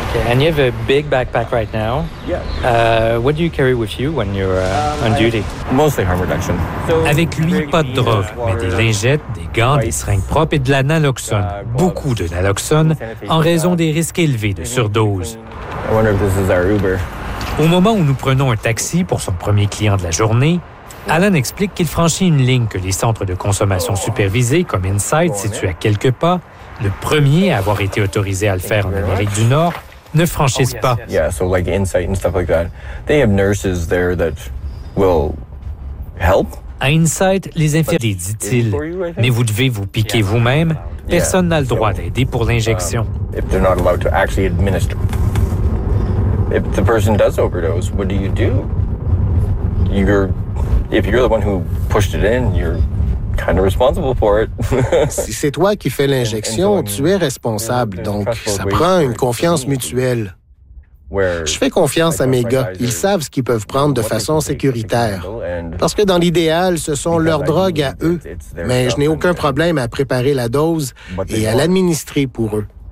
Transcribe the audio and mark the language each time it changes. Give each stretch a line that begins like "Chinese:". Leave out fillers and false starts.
English: And you have a big backpack right now. Yeah. What do you carry with you when you're on duty? Mostly harm reduction.
French: Avec lui, pas de drogue, mais des lingettes, des gants, des seringues propres et de la naloxone. Beaucoup de naloxone en raison des risques élevés de surdose.
English: I wonder if this is our Uber.
French: Au moment où nous prenons un taxi pour son premier client de la journée, Alan explique qu'il franchit une ligne que les centres de consommation supervisés, comme Inside, situés à quelques pas, le premier à avoir été autorisé à le faire en Amérique du Nord, ne franchissent pas.
English: Yeah, so like Insight and stuff like that. They have nurses there that will help.
French: À Insight, les infirmiers, dit-il, mais vous devez vous piquer vous-même. Personne n'a le droit d'aider pour l'injection.
English: If they're not allowed to actually administer, if the person does overdose, what do you do? If you're the one who pushed it in, you're kind of responsible for it.
French: Si c'est toi qui fais l'injection, tu es responsable, donc ça prend une confiance mutuelle. Je fais confiance à mes gars, ils savent ce qu'ils peuvent prendre de façon sécuritaire. Parce que dans l'idéal, ce sont leurs drogues à eux. Mais je n'ai aucun problème à préparer la dose et à l'administrer pour eux.